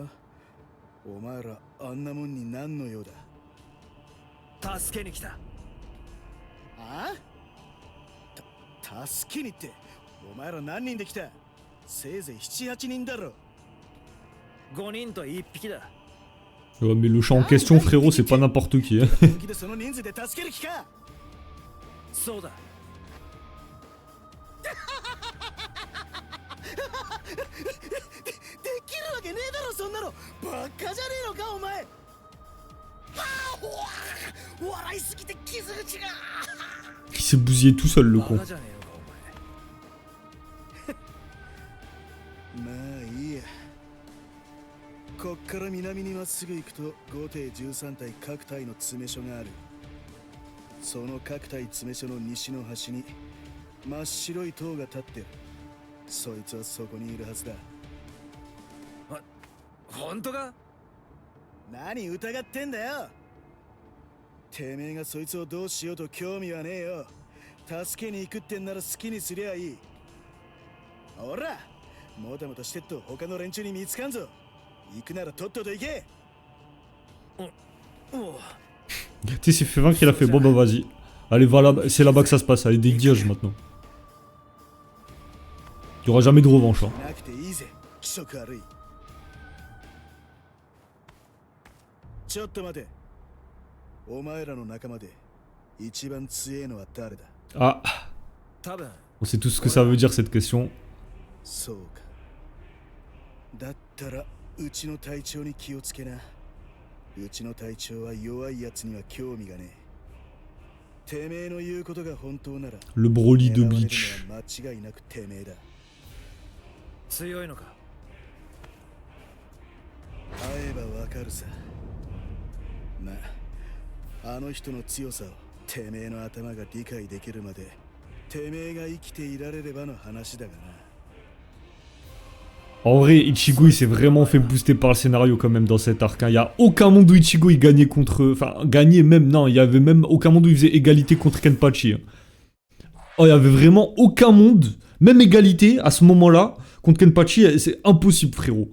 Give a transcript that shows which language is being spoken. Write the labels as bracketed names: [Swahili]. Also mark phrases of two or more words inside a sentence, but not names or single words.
[Japanese] お前らあんなもんに何の用だ？助けに来た。あ？助けにって、お前ら何人で来た？せいぜい7、8人だろ。 5人と1匹だ。 [French] Ouais, mais le chat en question, frérot, c'est pas n'importe qui. Hein. [Japanese] その人数で助ける気か？そうだ。できるわけねえだろ、そんなの。バカじゃねえのか、お前。笑いすぎて傷口が。 [French] Il s'est bousillé tout seul, le [Japanese] バ [French] con. [Japanese] カじゃねえのかお前。まあいいや。こっから南にまっすぐ行くと5艇13体各隊の詰め所がある。その各隊詰め所の西の端に真っ白い塔が立ってる。そいつはそこにいるはずだ。本当か？何疑ってんだよ。てめえがそいつをどうしようと興味はねえよ。助けに行くってんなら好きにすりゃいい。ほら、もたもたしてっと他の連中に見つかんぞ。行くならとっとと行け。 [French] Tu sais, s'il fait vaincre, il a fait bon bah vas-y. Allez, voilà, c'est là-bas que ça se passe, allez, dégage maintenant. Il y aura jamais de revanche. Hein. [Japanese] なくていいぜ、気色悪い。ちょっと待て。お前らの仲間で一番強えのは誰だ？ [French] Ah, [Japanese] 多分 [French] on sait tout ce que ça veut dire cette question. [Japanese] そうか。だったらうちの隊長に気をつけな。うちの隊長は弱いやつには興味がねえ。てめえの言うことが本当なら [French] Le Broly de [Japanese] 狙われる [French] Bleach. [Japanese] のは間違いなくてめえだ。強いのか？会えばわかるさ。まあ、あの人の強さをてめえの頭が理解できるまでてめえが生きていられればの話だがな。 [French] En vrai, Ichigo il s'est vraiment fait booster par le scénario quand même dans cet arc. Il y a aucun monde où Ichigo il gagnait contre... Enfin, gagnait même, non, il y avait même aucun monde où il faisait égalité contre Kenpachi. Hein. Oh, il y avait vraiment aucun monde, même égalité à ce moment-là, contre Kenpachi, c'est impossible frérot.